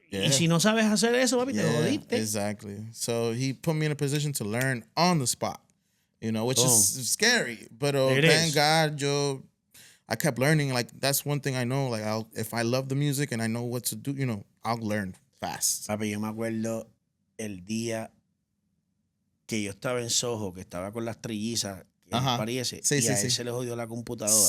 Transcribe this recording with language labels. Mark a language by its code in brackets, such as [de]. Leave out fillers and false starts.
[es] Y si no sabes hacer eso, papi, te jodiste. [en] Exactly. So he put me in a position to learn on the spot, you know, which is scary. But thank God, I kept learning. Like, that's one thing I know. Like, if I love the music and I know what to do, you know, I'll learn fast. [es] Papi, yo me acuerdo el día que yo estaba en Soho, que estaba con las trillizas, que parece, y a él se le jodió la computadora.